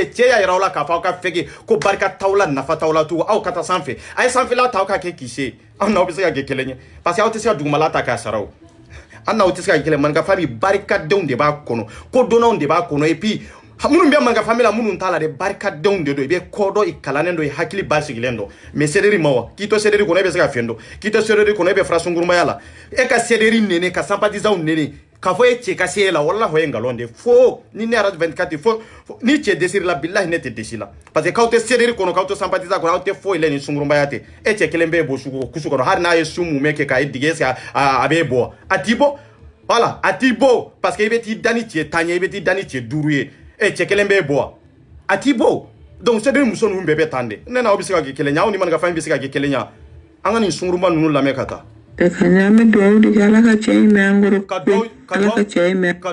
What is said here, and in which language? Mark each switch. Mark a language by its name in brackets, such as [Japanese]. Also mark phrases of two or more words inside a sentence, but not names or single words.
[Bambara] cɛ y'a yira aw la k'a fɔ aw ka fɛgɛ ko barika t'aw la nafa t'aw la tugun aw ka taa sanfɛ a ye sanfɛla ta aw ka kɛ kise aw n'aw bɛ se ka kɛ kelen ye [French] parce que [Bambara] aw tɛ se ka dugumala ta k'a sara o an n'aw tɛ se ka kɛ kelen maninka famille barikadenw de b'a kɔnɔ kodɔnnaw de b'a kɔnɔ [French] et puis [Bambara] minnu bɛ maninka famille la minnu t'a la de barikadenw de don i bɛ kɔ dɔn i kalannen don i hakili basigilen don mais seleri ma wa k'i to seleri kɔnɔ e bɛ se ka fɛn dɔn k'i to seleri kɔnɔ e bɛ fara sunkurumaya la e ka seleri nene ka sympathisants nene k'a fɔ e cɛ ka se e la wallahi o ye nkalon de fo ni ne radio 24 fo ni cɛ desiri la billahi ne tɛ desi la [French] parce que [Bambara] k'aw tɛ seleri kɔnɔ k'aw tɛ sympathisant kɔnɔ aw tɛ foyi la ni sunkurumaya tɛ e cɛ kelen bɛ bɔ kusu kɔnɔ hali n'a ye su mun kɛ k'a ye digi [French] est-ce que [Bambara] a bɛ bɔ a t'i bɔ voilà a t'i bɔ [French] parce que [Bambara] i bɛ t'i da ni cɛ 10 ye i bɛ t'i da ni cɛ 5 ye e cɛ kelen bɛ bɔ a t'i bɔ donc seleri muso ninnu bɛɛ bɛ tan de ne n'aw bɛ se ka kɛ kelen ye aw ni maninka famille bɛ se ka kɛ kelen ye an ka nin sunkurumba ninnu lamɛn ka taa Kanyame duwawu di ala ka cɛ in mɛn an kɔrɔ ala ka cɛ in mɛn